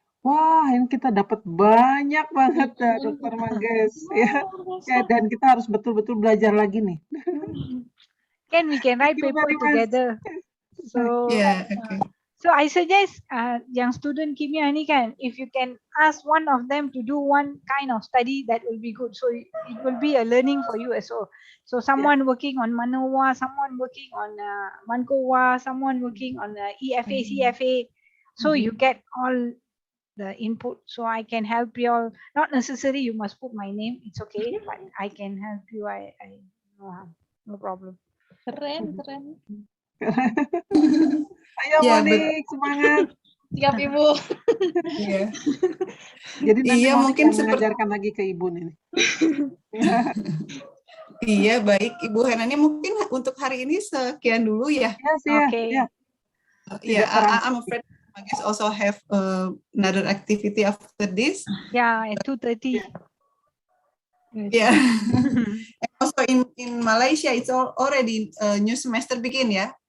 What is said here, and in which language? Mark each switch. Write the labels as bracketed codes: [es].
[id] Wah, ini kita dapat banyak banget Dr. Mages ya. Dan kita harus betul-betul belajar lagi nih. [en] We can write paper together. So Okay. So I suggest young student [id] kimia ni kan, [en] if you can ask one of them to do one kind of study, that will be good. So it will be a learning for you as well. So someone working on MANOWA, someone working on MANCOWA, someone working on EFA, CFA. So you get all the input. So I can help you all. Not necessary you must put my name. It's okay, but I can help you. I no problem. [id] Keren. Ayo Monik, semangat. Siap Ibu. Iya. Jadi nanti Monik mungkin yang mengajarkan lagi ke Ibu nih. Iya, baik Ibu Henani, mungkin untuk hari ini sekian dulu ya. [en] Okay. Yeah, I'm afraid Mages also have another activity after this. Yeah, at 2:30. Yeah. And also in Malaysia, it's already new semester begin ya.